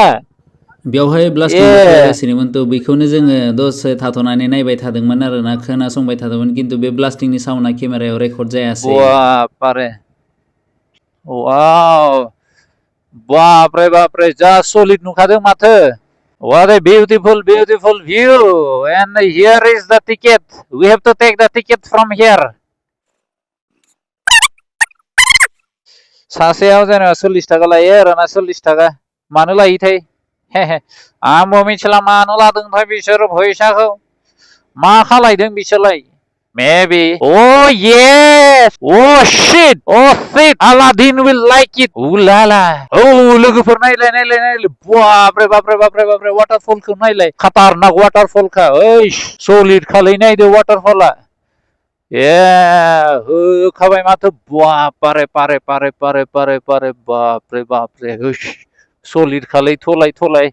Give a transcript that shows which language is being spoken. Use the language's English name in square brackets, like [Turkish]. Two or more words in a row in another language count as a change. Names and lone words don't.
[Bodo] बेवहाय ब्लास्टिं जागासिनोमोन तो बेखौनो जोङो दसे थाथ'नानै नायबाय थादोंमोन आरोना खोनासंबाय थादोंमोन खिन्थु बे ब्लास्टिंनि साउन्डआ केमेरायाव रेकर्ड जायासै बापरे वाव बापरे बापरे जा सलिड नुखादों माथो [English] What a beautiful view and here is the ticket we have to take the ticket from here [Bodo] सासेयाव जेनेबा 40 थाखा लायो आरोना 40 थाखा मानो लायोथाय आंबो मिथिला मानो लादोंथाय बिसोर फैसाखौ मा खालायदों बिसोरलाय [English] maybe oh yes oh shit Aladdin will like it ooh la la oh [Bodo] लोगोफोर नायलाय बापरे बापरे बापरे बापरे वाटारफलखौ नायलाय खतरनाक वाटारफलखा ओइ सलिड खालै नायदो वाटारफला होखाबाय माथो बापरे पारे पारे पारे पारे पारे बापरे बापरे सलिड खालै थलाय